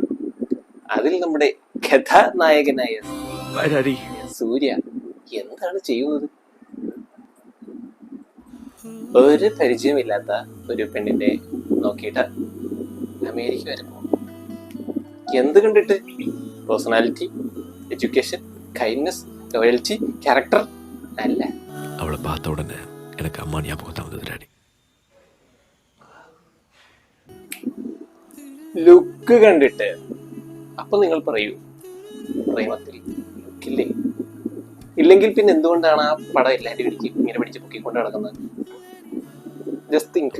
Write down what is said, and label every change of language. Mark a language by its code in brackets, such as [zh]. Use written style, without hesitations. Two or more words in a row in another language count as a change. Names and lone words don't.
[ml] അതിൽ നമ്മുടെ കഥാനായകനായ സൂര്യ എന്താണ് ചെയ്യുന്നത്? ഒരു പരിചയമില്ലാത്ത ഒരു പെണ്ണിന്റെ നോക്കിയിട്ട് അമേരിക്ക വരെ പോകും. എന്ത് കണ്ടിട്ട്? [en] personality, education, kindness, loyalty, character അല്ല. [ta] அவளை பார்த்த உடனே எனக்கு அம்மா ஞாபகம் தான் வந்தது டாடி. [ml] ലുക്ക് കണ്ടിട്ട്. അപ്പൊ നിങ്ങൾ പറയൂ, പ്രേമത്തിൽ ലുക്കില്ലേ? ഇല്ലെങ്കിൽ പിന്നെ എന്തുകൊണ്ടാണ് ആ പടം എല്ലാവരും ഇങ്ങനെ പിടിച്ച് പൊക്കിക്കൊണ്ട് നടക്കുന്നത്? [en] just think.